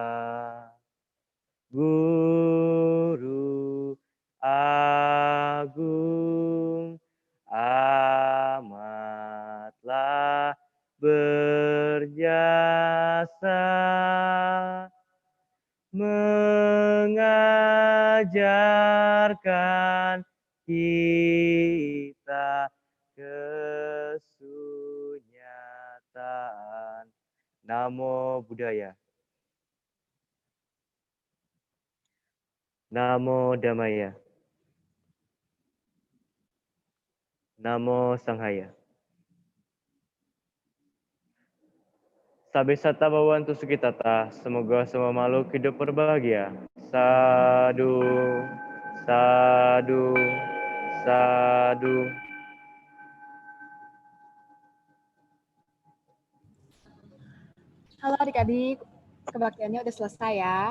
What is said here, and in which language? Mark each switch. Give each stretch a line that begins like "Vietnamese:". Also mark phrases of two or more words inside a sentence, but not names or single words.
Indonesian: Guru Agung, amatlah berjasa mengajarkan kita kesunyataan.
Pali: Namo Buddhaya. Namo Dhammaya. Namo Sanghaya. Sabe sata bawantu sukitata,
Indonesian: semoga semua makhluk hidup berbahagia.
Pali: Sadu, sadu, sadu.
Indonesian: Halo adik-adik, kebaktiannya udah selesai ya.